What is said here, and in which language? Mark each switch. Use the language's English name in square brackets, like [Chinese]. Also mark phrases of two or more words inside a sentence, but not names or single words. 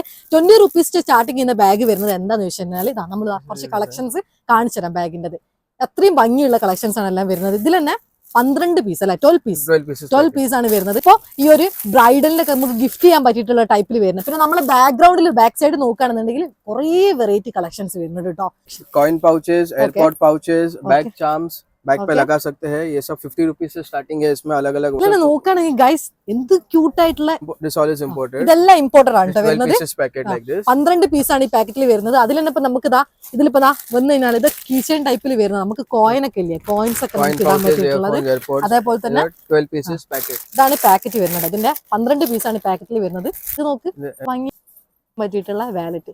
[Malayalam] 20 rupees സ്റ്റാർട്ടിങ് ചെയ്യുന്ന ബാഗ് വരുന്നത് എന്താന്ന് വെച്ച് കഴിഞ്ഞാൽ ഇതാ നമ്മൾ കുറച്ച് കളക്ഷൻസ് കാണിച്ചു തരാം. ബാഗിന്റെ അത്രയും ഭംഗിയുള്ള കളക്ഷൻസ് ആണ് എല്ലാം വരുന്നത്. ഇതിൽ തന്നെ 12 പീസ് അല്ല 12 പീസ് ആണ് വരുന്നത്. ഇപ്പൊ ഈ ഒരു ബ്രൈഡലിനൊക്കെ നമുക്ക് ഗിഫ്റ്റ് ചെയ്യാൻ പറ്റിയിട്ടുള്ള ടൈപ്പിൽ വരുന്നത്. പിന്നെ നമ്മളെ ബാക്ക്ഗ്രൗണ്ടിൽ [English] back side [Malayalam] നോക്കുകയാണെന്നുണ്ടെങ്കിൽ കുറേ [English] variety collections [Malayalam] വരുന്നുണ്ട് കേട്ടോ. [English] coin pouches, airport pouches, bag charms [Hindi] बैग पे लगा सकते हैं. ये सब 50 rupees से स्टार्टिंग है. इसमें अलग अलग [Malayalam] നോക്കുകയാണെങ്കിൽ ഗൈസ് എന്ത് ക്യൂട്ട് ആയിട്ടുള്ള [English] this all is imported. [Malayalam] ഇതെല്ലാം ഇമ്പോർട്ടഡ് ആണ് കേട്ടോ വരുന്നത്. [English] 12 pieces packet like this. [Malayalam] 12 പീസാണ് ഈ പാക്കറ്റിൽ വരുന്നത്. അതിൽ തന്നെ ഇപ്പൊ നമുക്ക് ഇതാ ഇതിലിപ്പോ വന്നു കഴിഞ്ഞാൽ ഇത് കീച്ചൈൻ ടൈപ്പിൽ വരുന്നത്. നമുക്ക് കോയിൻ ഒക്കെ ഇല്ലേ, കോയിൻസ് ഒക്കെ നമുക്ക് ഇടാൻ പറ്റിയിട്ടുള്ളത്. അതേപോലെ തന്നെ [English] 12 pieces packet. [Malayalam] ഇതാണ് പാക്കറ്റ് വരുന്നത്. അതിന്റെ 12 പീസാണ് പാക്കറ്റിൽ വരുന്നത്. ഇത് നോക്ക്, ഭംഗി പറ്റിയിട്ടുള്ള വാലറ്റ്.